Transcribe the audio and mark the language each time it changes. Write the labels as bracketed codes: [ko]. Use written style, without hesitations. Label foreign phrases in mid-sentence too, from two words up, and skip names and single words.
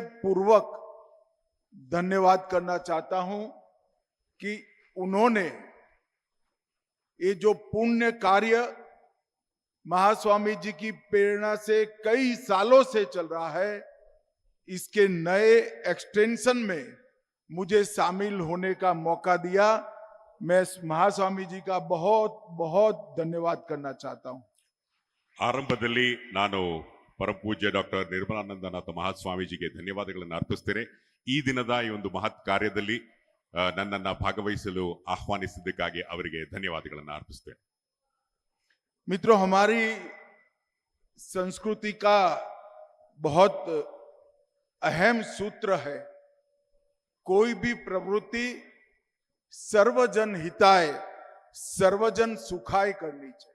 [hi] पूर्वक धन्यवाद करना चाहता हूं कि उन्होंने ये जो पुण्य कार्य महास्वामी जी की प्रेरणा से कई सालों से चल रहा है, इसके नए एक्सटेंशन में मुझे शामिल होने का मौका दिया। मैं महास्वामी जी का बहुत बहुत धन्यवाद करना चाहता हूं। [kn] ಆರಂಭದಲ್ಲಿ ನಾನು ಪರಮ ಪೂಜ್ಯ ಡಾಕ್ಟರ್ ನಿರ್ಮಲಾನಂದನಾಥ ಮಹಾಸ್ವಾಮೀಜಿಗೆ ಧನ್ಯವಾದಗಳನ್ನು ಅರ್ಪಿಸ್ತೇನೆ. ಈ ದಿನದ ಈ ಒಂದು ಮಹತ್ ಕಾರ್ಯದಲ್ಲಿ ನನ್ನನ್ನು ಭಾಗವಹಿಸಲು ಆಹ್ವಾನಿಸಿದ್ದಕ್ಕಾಗಿ ಅವರಿಗೆ ಧನ್ಯವಾದಗಳನ್ನು ಅರ್ಪಿಸ್ತೇನೆ. [hi] मित्रों, हमारी संस्कृति का बहुत अहम सूत्र है, कोई भी प्रवृत्ति [sa] सर्वजन हिताय सर्वजन सुखाय [hi] करनी चाहिए।